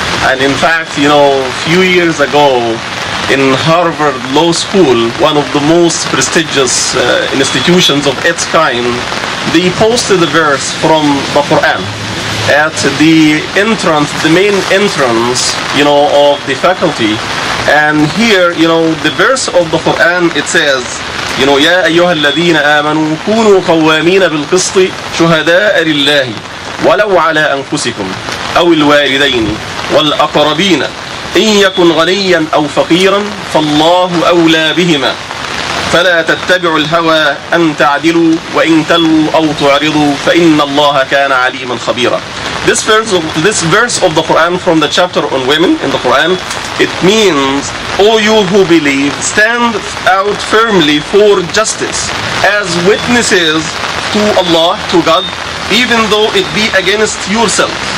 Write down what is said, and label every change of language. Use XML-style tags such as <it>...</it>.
<en>And in fact, few years ago in Harvard Law School, one of the most prestigious institutions of its kind, they posted a verse from the Quran at the entrance, the main entrance, of the faculty. And here, the verse of the Quran, it says,</en> <ar>يا أيها الذين آمنوا كونوا قوامين بالقسط شهداء لله ولو على أنفسكم أو الوالدين والأقربين إن يكن غنيا أو فقيرا فالله أولى بهما فلا تتبعوا الهوى أن تعدلوا وإن تلوا أو تعرضوا فإن الله كان عليما خبيرا.</ar> <en>This verse of the Quran from the chapter on women in the Quran, it means, O you who believe, stand out firmly for justice as witnesses to Allah, to God, even though it be against yourself.</en>